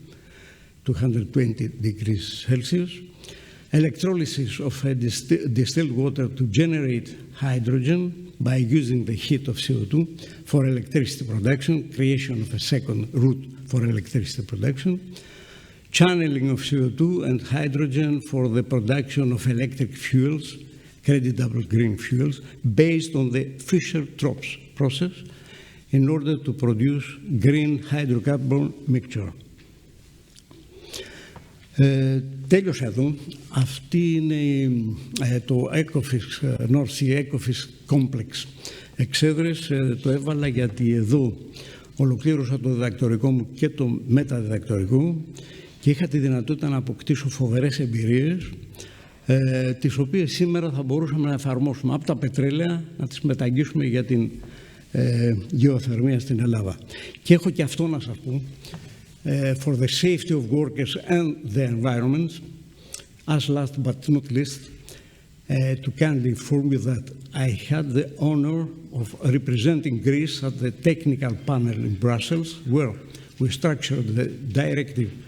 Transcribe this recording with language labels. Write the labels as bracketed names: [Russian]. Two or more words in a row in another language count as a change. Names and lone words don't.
[English] 220 degrees Celsius, electrolysis of a distilled water to generate hydrogen by using the heat of CO2 for electricity production, creation of a second route for electricity production, channeling of CO2 and hydrogen for the production of electric fuels, creditable green fuels, based on the Fischer-Tropsch process in order to produce green hydrocarbon mixture. [Greek] Τέλειωσα εδώ. Αυτή είναι το Ecofis, North Sea Ecofis Complex Εξέδρες. Το έβαλα γιατί εδώ ολοκλήρωσα το διδακτορικό μου και το μεταδιδακτορικό και είχα τη δυνατότητα να αποκτήσω φοβερές εμπειρίες, τις οποίες σήμερα θα μπορούσαμε να εφαρμόσουμε από τα πετρέλαια, να τις μεταγγίσουμε για την γεωθερμία στην Ελλάδα. Και έχω και αυτό να σας πω, [English] for the safety of workers and the environment, as last but not least, to kindly inform you that I had the honor of representing Greece at the technical panel in Brussels, where we structured the directive